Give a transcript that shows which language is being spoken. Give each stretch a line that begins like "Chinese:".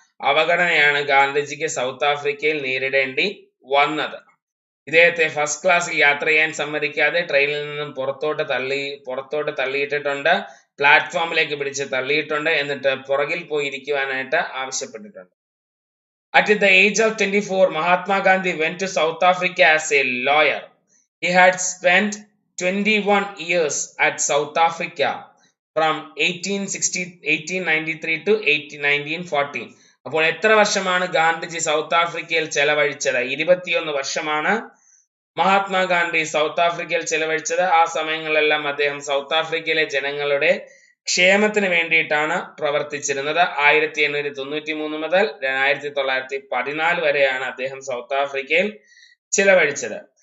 Malayalam: അവഗണനയാണ് ഗാന്ധിജിക്ക് south ആഫ്രിക്കയിൽ നേരിടേണ്ടി വന്നത്. ഇദ്ദേഹത്തെ ഫസ്റ്റ് ക്ലാസ്സിൽ യാത്ര ചെയ്യാൻ സമ്മതിക്കാതെ ട്രെയിനിൽ നിന്നും പുറത്തോട്ട് തള്ളിയിട്ടിട്ടുണ്ട്. പ്ലാറ്റ്ഫോമിലേക്ക് പിടിച്ച് തള്ളിയിട്ടുണ്ട്. എന്നിട്ട് പുറകിൽ പോയി ഇരിക്കുവാനായിട്ട് ആവശ്യപ്പെട്ടിട്ടുണ്ട്.
English: At the age of 24, Mahatma Gandhi went to South Africa as a lawyer. He had spent 21 years at South Africa from 1893 to 1914.
Malayalam: അപ്പോൾ എത്ര വർഷമാണ് ഗാന്ധിജി സൗത്ത് ആഫ്രിക്കയിൽ ചെലവഴിച്ചത്? 21 വർഷമാണ് മഹാത്മാഗാന്ധി സൗത്ത് ആഫ്രിക്കയിൽ ചെലവഴിച്ചത്. ആ സമയങ്ങളിലെല്ലാം അദ്ദേഹം സൗത്ത് ആഫ്രിക്കയിലെ ജനങ്ങളുടെ ക്ഷേമത്തിന് വേണ്ടിയിട്ടാണ് പ്രവർത്തിച്ചിരുന്നത്. 1893 മുതൽ 1914 വരെയാണ് അദ്ദേഹം സൗത്ത് ആഫ്രിക്കയിൽ ചിലവഴിച്ചത്.